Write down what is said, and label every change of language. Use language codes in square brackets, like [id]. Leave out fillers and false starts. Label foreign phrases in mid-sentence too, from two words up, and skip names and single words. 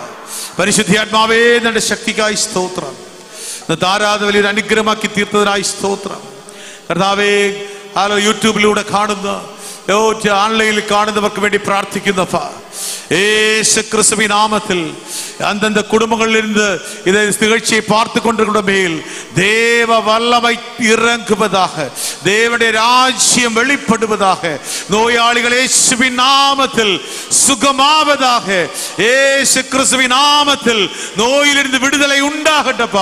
[ml] പരിശുദ്ധാത്മാവേ, നിന്റെ ശക്തിക്കായി സ്തോത്രം. ആരാധന വലിയൊരു അനുഗ്രഹമാക്കി തീർത്തതിനായി സ്തോത്രം. കർത്താവേ, യൂട്യൂബിലൂടെ കാണുന്ന ഓൺലൈനിൽ കാണുന്നവർക്ക് വേണ്ടി പ്രാർത്ഥിക്കുന്നപ്പാ. യേശു ക്രിസ്തുവിൻ നാമത്തിൽ [ta] അന്തந்த குடும்பங்களிலிருந்து இதை நிகழ்ச்சியை பார்த்து கொண்டிருக்கிற மேல் தேவ வல்லமை இறங்குவதாக, தேவனுடைய ராஜ்யம் வெளிப்படுவதாக. நோயாளிகள் இயேசுவின் நாமத்தில் சுகமாவதாக. இயேசு கிறிஸ்துவின் நாமத்தில் நோயிலிருந்து விடுதலை உண்டாகட்டப்பா.